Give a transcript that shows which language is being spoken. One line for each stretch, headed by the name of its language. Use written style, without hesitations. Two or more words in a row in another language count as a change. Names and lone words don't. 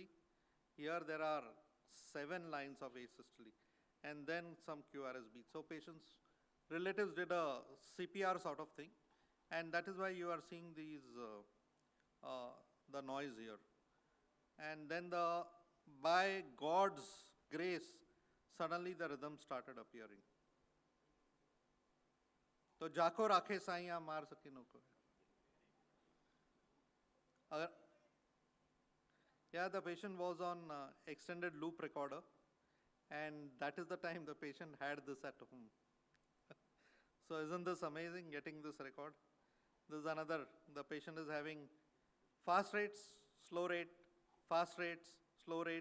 English: Here there are 7 lines of asystole and then some QRS beats. So patients, relatives did a CPR sort of thing, and that is why you are seeing these, the noise here. And then by God's grace, suddenly the rhythm started appearing.
Hindi: तो जाको राखे साइया मार सकिनो को.
English: Yeah, the patient was on extended loop recorder, and that is the time the patient had this at home. So isn't this amazing, getting this record? This is another, the patient is having fast rates, slow rate, fast rates, slow rate.